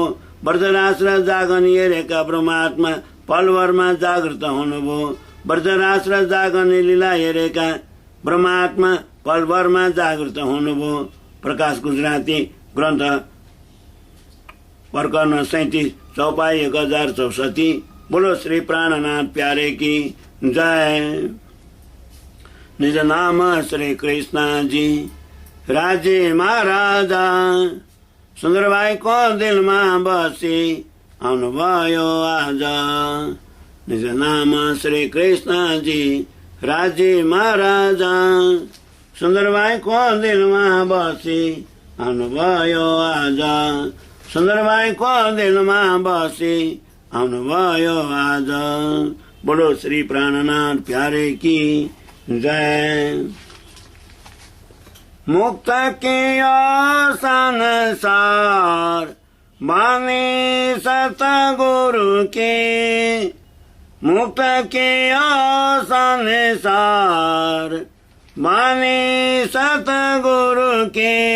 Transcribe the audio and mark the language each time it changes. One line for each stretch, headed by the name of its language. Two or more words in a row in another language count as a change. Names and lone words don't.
Nepali: व्रजराज र जागनी हेरेका ब्रह्मात्मा पलभरमा जागृत हुनुभयो। व्रजराज र जागनी लीला हेरेका ब्रह्मात्मा पलभरमा जागृत हुनुभयो। प्रकाश गुजराती ग्रन्थ प्रकरण 37 चौपाई 1064।
Hindi: बोलो श्री प्राणनाथ प्यारे की जय।
Nepali: निज नाम श्री कृष्ण जी राजे महाराजा सुन्दरबाईको दिलमा बसी आउनुभयो आज। निज नाम श्री कृष्ण जी राजे महाराजा सुन्दरबाईको दिलमा बसी आउनुभयो आज। सुन्दरबाईको दिलमा बसी आउनुभयो आज।
Hindi: बोलो श्री प्राणनाथ प्यारे की जय। मुक्त किया संसार बानी सतगुरु के। मुक्त किया संसार बानी सतगुरु के।